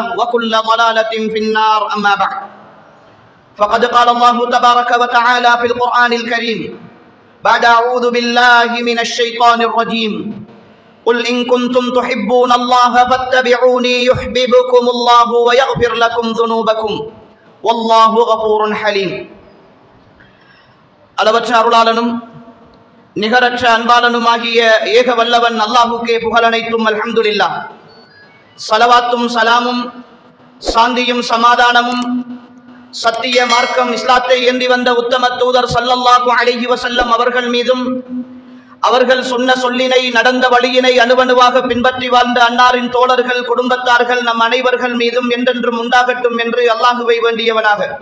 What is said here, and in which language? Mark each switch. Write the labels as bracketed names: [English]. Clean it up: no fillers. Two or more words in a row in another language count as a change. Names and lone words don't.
[Arabic] وكل ضلالة في النار أما بعد فقد قال الله تبارك وتعالى في القرآن الكريم بعد أعوذ بالله من الشيطان الرجيم قل إن كنتم تحبون الله فاتبعوني يحببكم الله ويغفر لكم ذنوبكم والله غفور حليم [Tamil] அளவற்ற அருளாளனும் நிகரற்ற அன்பாளனுமாகிய ஏக வல்லவன் அல்லாஹுக்கே புகழனைத்தும் அல்ஹம்துலில்லாஹ். ஸலவாத்தும் சலாமும் சாந்தியும் சமாதானமும் சத்திய மார்க்கம் இஸ்லாத்தை ஏந்தி வந்த உத்தம தூதர் [Arabic] صلى الله عليه وسلم [Tamil] அவர்கள் மீதும் அவர்கள் சொன்ன சொல்லினை நடந்த வழியினை அணுவணுவாக பின்பற்றி வாழ்ந்த அன்னாரின் தோழர்கள் குடும்பத்தார்கள் நம் அனைவர்கள் மீதும் என்றென்றும் உண்டாகட்டும் என்று அல்லாஹுவை வேண்டியவனாக